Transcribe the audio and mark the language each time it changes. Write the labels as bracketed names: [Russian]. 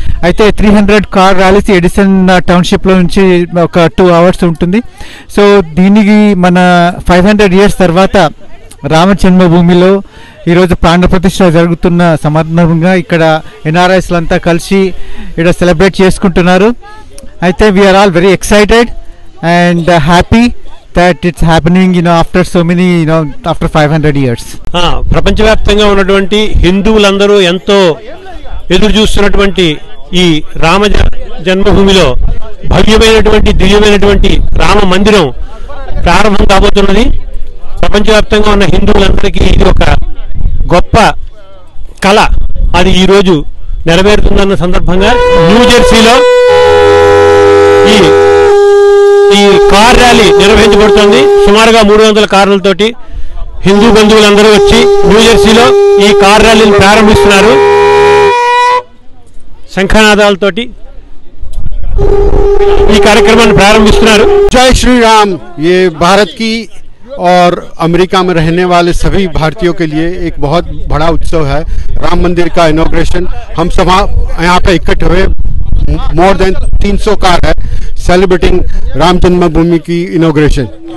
[Telugu] అయితే 300 car rallies Edison township లో నుంచి ఒక 2 hours ఉంటుంది. సో దీనికి మన 500 years తర్వాత రామ జన్మభూమిలో ఈరోజు ప్రాణ ప్రతిష్ఠ జరుగుతున్న సందర్భంగా ఇక్కడ ఎన్ఆర్ఐస్లు అంతా కలిసి ఇక్కడ సెలబ్రేట్ చేసుకుంటున్నారు. అయితే [English] We're all very excited and happy that it's happening after so many after 500 years. [Telugu] ప్రపంచవ్యాప్తంగా ఉన్నటువంటి హిందువులందరూ ఎంతో ఎదురు చూస్తున్నటువంటి ఈ రామ జన్మభూమిలో భవ్యమైనటువంటి దివ్యమైనటువంటి రామ మందిరం ప్రారంభం కాబోతున్నది. ప్రపంచవ్యాప్తంగా ఉన్న హిందువులందరికీ ఇది ఒక గొప్ప కళ. అది ఈరోజు నెరవేరుతుందన్న సందర్భంగా న్యూజెర్సీలో ఈ కార్ ర్యాలీ నిర్వహించబడుతుంది. సుమారుగా 300 కార్లతోటి హిందూ బంధువులందరూ వచ్చి న్యూజెర్సీలో ఈ కార్ ర్యాలీని ప్రారంభిస్తున్నారు. శంఖనాదాలతోటి ఈ కార్యక్రమాన్ని ప్రారంభిస్తున్నారు. [Hindi] जय श्री राम. ये भारत की और अमेरिका में रहने वाले सभी भारतीयों के लिए एक बहुत बड़ा उत्सव है. राम मंदिर का इनॉग्रेशन. हम सब यहाँ पे इकट्ठे हुए, [English] more than 300 car [Hindi] है सेलिब्रेटिंग राम जन्मभूमि की इनॉग्रेशन.